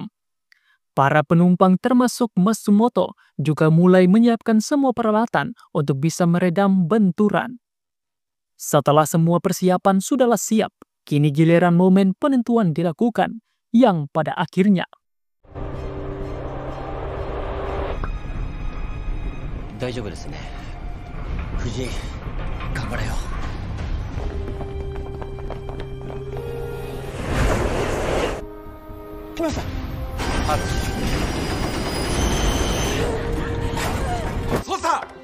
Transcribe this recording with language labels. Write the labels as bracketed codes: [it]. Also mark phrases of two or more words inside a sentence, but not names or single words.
[id] Para penumpang termasuk Matsumoto juga mulai menyiapkan semua peralatan untuk bisa meredam benturan. Setelah semua persiapan sudahlah siap, kini giliran momen penentuan dilakukan, yang pada akhirnya. [ja] 大丈夫ですね. Fuji, ganbare yo. 来ました. Sosa!